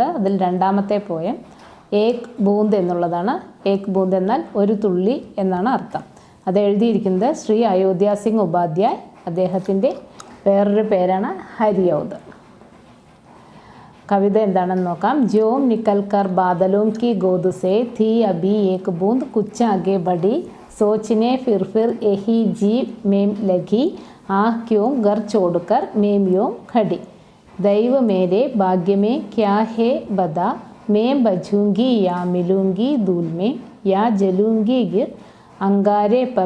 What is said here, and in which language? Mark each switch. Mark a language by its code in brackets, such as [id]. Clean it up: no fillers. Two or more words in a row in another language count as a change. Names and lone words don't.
[ml] അതിൽ രണ്ടാമത്തെ പോയം [hi] एक बूँद [ml] എന്നുള്ളതാണ്. [hi] एक बूँद [ml] എന്നാൽ ഒരു തുള്ളി എന്നാണ് അർത്ഥം. അത് എഴുതിയിരിക്കുന്നത് ശ്രീ അയോധ്യ സിംഗ് ഉപാധ്യായ്. അദ്ദേഹത്തിൻ്റെ വേറൊരു പേരാണ് ഹരിയൗദ്. കവിത എന്താണെന്ന് നോക്കാം. [hi] ज्यों निकल कर बादलों की गोद से थी अभी एक बूंद कुछ आगे बढ़ी सोचने फिर यही जी मेम लगी आह क्यों घर छोड़कर मेम यों खड़ी दैव मेरे भाग्य में क्या है बता मैं बजूंगी या मिलूंगी धूल में या जलूंगी गिर अंगारे पर